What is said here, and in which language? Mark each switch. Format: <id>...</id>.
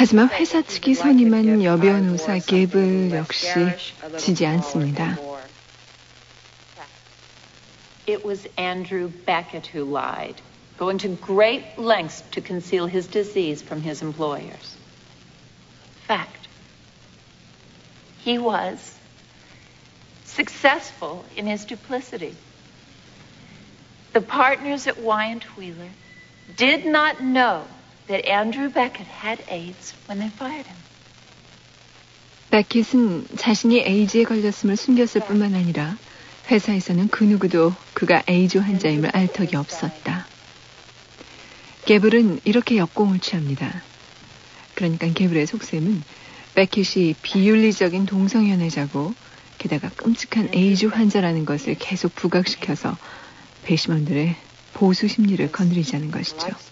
<ko>하지만 회사 측이 선임한 여변호사 게블 역시 지지 않습니다.</ko> <en>It was Andrew Beckett who lied, going to great lengths to conceal his disease from his employers. Fact. He was successful in his duplicity. The partners at Wyant Wheeler did not know that Andrew Beckett had AIDS when they fired him.</en> <ko>베켓은 자신이 에이즈에 걸렸음을 숨겼을 뿐만 아니라 회사에서는 그 누구도 그가 에이즈 환자임을 알 턱이 없었다. 게블은 이렇게 역공을 취합니다. 그러니까 게블의 속셈은 베켓이 비윤리적인 동성연애자고 게다가 끔찍한 에이즈 환자라는 것을 계속 부각시켜서 배심원들의 보수 심리를 건드리자는 것이죠.</ko>